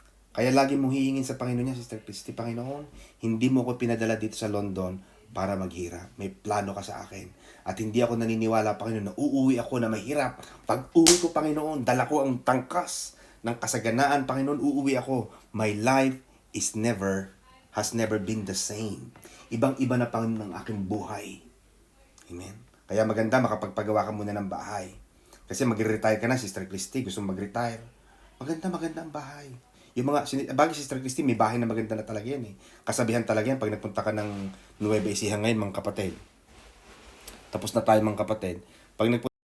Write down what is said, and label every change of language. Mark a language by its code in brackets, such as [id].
[tl] Kaya lagi mong hihingin sa Panginoon niya, Sister Christy, Panginoon, hindi mo ko pinadala dito sa London para maghirap. May plano ka sa akin. At hindi ako naniniwala, Panginoon, na uuwi ako na mahirap. Pag uwi ko, Panginoon, dala ko ang tangkas ng kasaganaan, Panginoon, uuwi ako. [en] My life has never been the same. [tl] Ibang-iba na, Panginoon, ang aking buhay. Amen. Kaya maganda, makapagpagawa ka muna ng bahay. Kasi mag-retire ka na, Sister Christy, gusto mong mag-retire. Maganda ang bahay. Yung bagay, Sister Christy, may bahay na maganda na talaga yan. Kasabihan talaga yan pag nagpunta ka ng Nueva Ecija ngayon, mga kapatid. Tapos na tayo, mga kapatid. Pag nagpunta